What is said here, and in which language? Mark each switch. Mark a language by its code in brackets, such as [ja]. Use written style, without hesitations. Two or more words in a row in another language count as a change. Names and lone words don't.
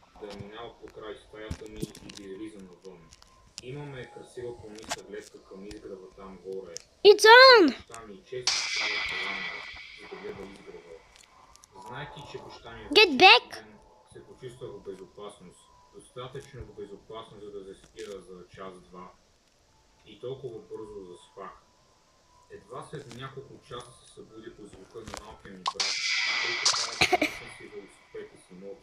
[bg] да минава покрай стаята ми и да излиза навън. Имаме красива планиста гледка към изгрева там горе. [en] It's on! [bg] Баща ми често става по-рано, за да гледа изгрева. Знайки, че баща ми [en] Get back! [bg] се почувства в безопасност. Достатъчно в безопасност, за да заспира за час-два. И толкова бързо заспах. Едва след няколко часа се събудих от звука на малкия ми брат, който караше си велосипед из имота.